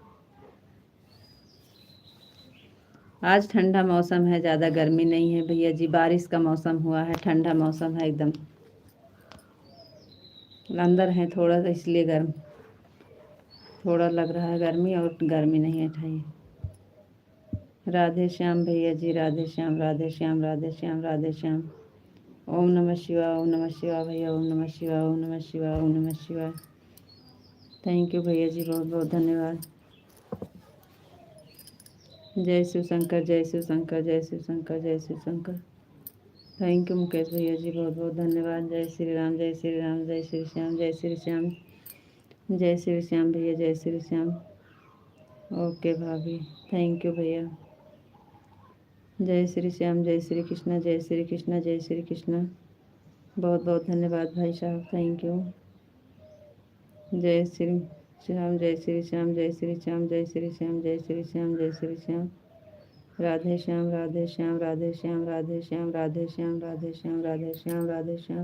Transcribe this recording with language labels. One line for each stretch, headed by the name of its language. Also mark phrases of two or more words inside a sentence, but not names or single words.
Hindi: आज ठंडा मौसम है, ज़्यादा गर्मी नहीं है भैया जी, बारिश का मौसम हुआ है, ठंडा मौसम है एकदम। अंदर है थोड़ा सा इसलिए गर्म, थोड़ा लग रहा है गर्मी, और गर्मी नहीं है ठाई। राधे श्याम भैया जी, राधे श्याम, राधे श्याम, राधे श्याम, राधे श्याम। ओम नमः शिवाय, ओम नमः शिवाय भैया, ओम नमः शिवाय, ओम नमः शिवाय, ओम नमः शिवाय।
English: thank you
Hindi: भैया जी, बहुत बहुत धन्यवाद। जय शिव शंकर, जय शिव शंकर, जय शिव शंकर, जय शिव शंकर।
English: thank you
Hindi: मुकेश भैया जी, बहुत बहुत धन्यवाद। जय श्री राम, जय श्री राम, जय श्री श्याम, जय श्री श्याम, जय श्री श्याम भैया, जय श्री श्याम। ओके भाभी,
English: thank you
Hindi: भैया। जय श्री श्याम, जय श्री कृष्णा, जय श्री कृष्णा, जय श्री कृष्णा। बहुत बहुत धन्यवाद भाई साहब,
English: thank you.
Hindi: जय श्री श्याम, जय श्री श्याम, जय श्री श्याम, जय श्री श्याम, जय श्री श्याम, जय श्री श्याम। राधे श्याम, राधे श्याम, राधे श्याम, राधे श्याम, राधे श्याम, राधे श्याम, राधे श्याम, राधे श्याम।